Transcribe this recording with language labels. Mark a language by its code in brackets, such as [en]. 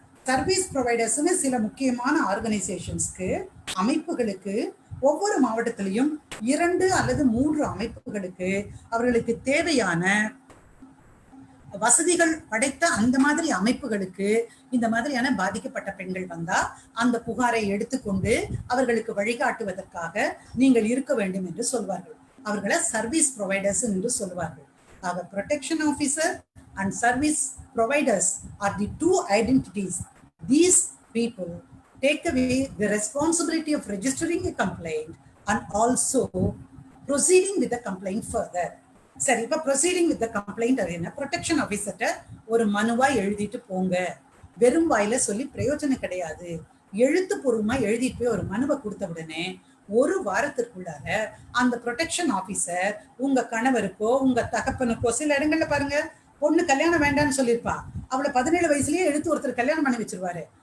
[ta] Service ப்ரொவைடர்ஸ்னு சில முக்கியமான ஆர்கனைசேஷன்ஸ்க்கு, அமைப்புகளுக்கு ஒவ்வொரு மாவட்டத்திலையும் 2 அல்லது 3 அமைப்புகளுக்கு அவர்களுக்கு தேவையான வசதிகள் படைத்த அந்த மாதிரி அமைப்புகளுக்கு இந்த மாதிரியான பாதிக்கப்பட்ட பெண்கள் வந்தா அந்த புகாரை எடுத்துக்கொண்டு அவர்களுக்கு வழிகாட்டுவதற்காக நீங்கள் இருக்க வேண்டும் என்று சொல்வார்கள். அவர்களை சர்வீஸ் ப்ரொவைடர்ஸ் என்று சொல்வார்கள். [en] அவர் protection officer and service providers are the two identities. These people take away the responsibility of registering a complaint and also proceeding with the complaint further. [ta] சரி, இப்ப [en] proceeding with the complaint [ta] என்ன, protection ஆஃபீஸர்ட்ட ஒரு மனுவா எழுதிட்டு போங்க. வெறும் வாயில சொல்லி பிரயோஜனம் கிடையாது. எழுத்துப்பூர்வமா எழுதிட்டு போய் ஒரு மனுவை கொடுத்த உடனே 1 வாரத்திற்குள்ளாக அந்த ப்ரொடெக்ஷன் ஆஃபீஸர் உங்க கணவருக்கோ உங்க தகப்பனுக்கோ, சில இடங்கள்ல பாருங்க பொண்ணு கல்யாணம் வேண்டாம்னு சொல்லியிருப்பா, அவளை 17 வயசுலயே எடுத்து ஒருத்தர் கல்யாணம் பண்ணி வச்சிருவாரு.